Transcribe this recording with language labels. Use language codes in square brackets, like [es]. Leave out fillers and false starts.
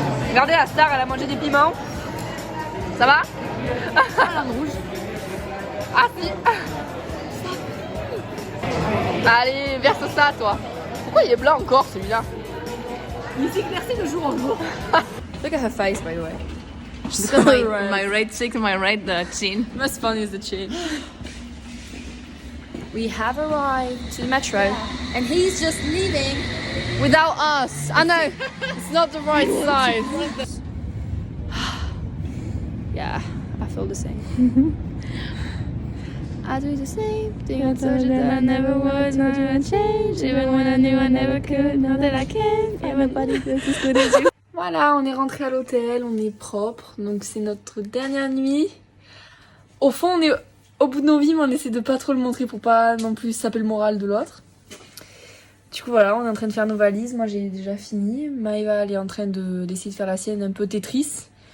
[fr] Regardez, la star, elle a mangé des piments. Ça va? Ah, rouge. Ah si. Allez, verse ça, toi. Pourquoi il est blanc encore, celui-là? Il s'éclaircit de jour en jour. [en] Look at her face, by the way. She's got my right cheek and my right chin. Most funny is the chin. We have arrived to the metro, and he's just leaving without us. I know, it's not the right side. Yeah, I feel the same. I do the same thing. I told you that I never would, told you I'd change, even when I knew I never could. Now that I can, everybody feels as good as you. [fr] Voilà, on est rentré à l'hôtel, on est propre, donc c'est notre dernière nuit. Au fond, on est au bout de nos vies, mais on essaie de pas trop le montrer pour pas non plus saper le moral de l'autre. Du coup voilà, on est en train de faire nos valises, moi j'ai déjà fini. Maëva elle est en train d'essayer de faire la sienne un peu Tetris.